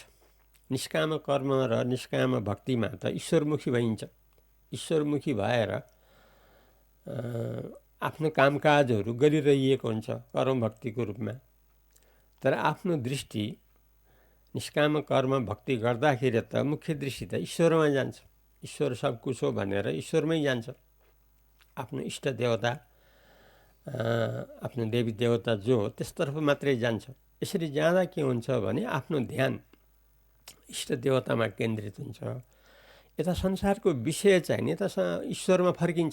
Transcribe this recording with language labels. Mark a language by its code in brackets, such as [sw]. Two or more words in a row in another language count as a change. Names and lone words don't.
[ne] निष्काम कर्म र निष्काम भक्तिमा त ईश्वरमुखी भइन्छ। ईश्वरमुखी भएर आफ्नो कामकाजहरू गरिरहेको हुन्छ कर्म भक्तिको रूपमा। तर आफ्नो दृष्टि निष्काम कर्म भक्ति गर्दाखेरि त मुख्य दृष्टि त ईश्वरमा जान्छ। ईश्वर [hi] सब कुछ [ne] हो भनेर ईश्वरमै जान्छ। आफ्नो इष्ट देवता, आफ्नो देवी देवता जो हो त्यसतर्फ मात्रै जान्छ। यसरी जाँदा के हुन्छ भने आफ्नो ध्यान इष्ट देवतामा केन्द्रित हुन्छ। यता संसारको विषय चाहिँ नि यता ईश्वरमा फर्किन्छ।